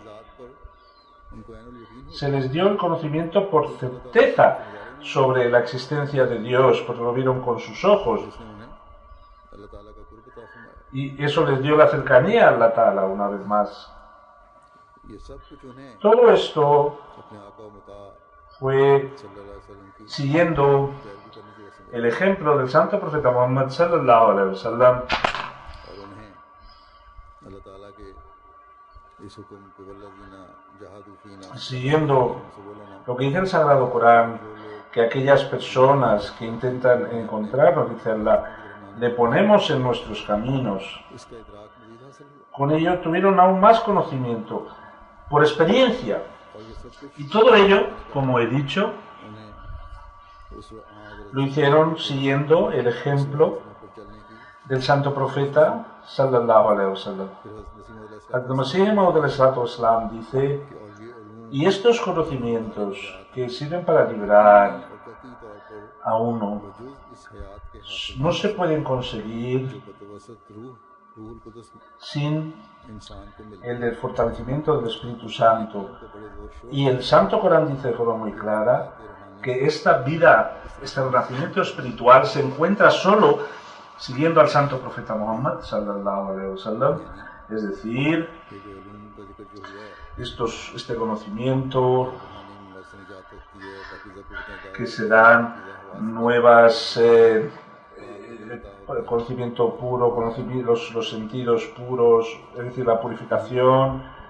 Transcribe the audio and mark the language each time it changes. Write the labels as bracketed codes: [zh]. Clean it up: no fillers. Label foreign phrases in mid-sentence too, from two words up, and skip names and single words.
[es] se les dio el conocimiento por certeza sobre la existencia de Dios, porque lo vieron con sus ojos, y eso les dio la cercanía a [ar] الله تعالى [es] una vez más. Todo esto fue siguiendo el ejemplo del santo profeta Muhammad [ar] صلى الله عليه وسلم, [es] siguiendo lo que dice el Sagrado Corán, que aquellas personas que intentan encontrarnos, dice Allah, le ponemos en nuestros caminos. Con ello tuvieron aún más conocimiento, por experiencia. Y todo ello, como he dicho, lo hicieron siguiendo el ejemplo del santo profeta [ar] صلى الله عليه وسلم. [es] El Masih Maud al-Islam dice: y estos conocimientos que sirven para librar a uno no se pueden conseguir sin el fortalecimiento del Espíritu Santo. Y el Santo Corán dice de forma muy clara que esta vida, este renacimiento espiritual se encuentra solo siguiendo al santo profeta Muhammad [ar] صلى الله عليه وسلم, [es] es decir, este conocimiento que se dan nuevas conocimiento puro, los sentidos puros, es decir, la purificación,